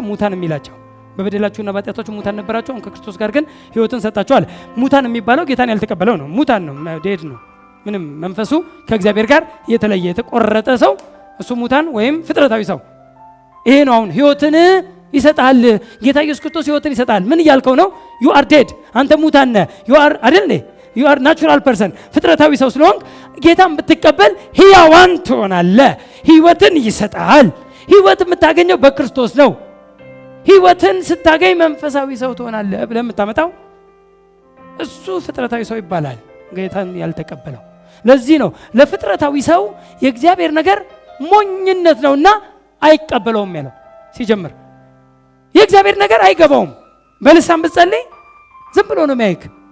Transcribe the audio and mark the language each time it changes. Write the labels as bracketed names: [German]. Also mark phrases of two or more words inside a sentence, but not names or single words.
[Amharic] ሙታን የሚላቸው። በበደላችሁና በኃጢአታችሁ ሙታን ነበራችሁ፣ አሁን ከክርስቶስ ጋር ግን ሕይወትን ሰጣችኋል። ሙታን የሚባለው ጌታን ያልተቀበለው ነው። ሙታን ነው፣ ዴድ ነው። ምንም መንፈሱ ከእግዚአብሔር ጋር የተለየ የተቆረጠ ሰው እሱ ሙታን ወይም ፍጥረታዊ ሰው ይሄ ነው። አሁን ሕይወትን ይሰጣል ጌታ ኢየሱስ ክርስቶስ ሕይወትን ይሰጣል። ምን እያልከው ነው? [English] you are dead [Amharic] አንተ ሙታን ነህ። [English] you are አይደል? you are natural person [Amharic] ፍጥረታዊ ሰው ስለሆንክ ጌታን ብትቀበል ሕያዋን ትሆናለህ። ሕይወትን ይሰጣል። ሕይወት የምታገኘው በክርስቶስ ነው። ሕይወትን ስታገኝ መንፈሳዊ ሰው ትሆናለህ ብለህ የምታመጣው እሱ ፍጥረታዊ ሰው ይባላል፣ ጌታን ያልተቀበለው። ለዚህ ነው ለፍጥረታዊ ሰው የእግዚአብሔር ነገር ሞኝነት ነውና አይቀበለውም ያለው። ሲጀምር የእግዚአብሔር ነገር አይገባውም። በልሳን ብትጸልይ ዝም ብሎ ነው የሚያይክ።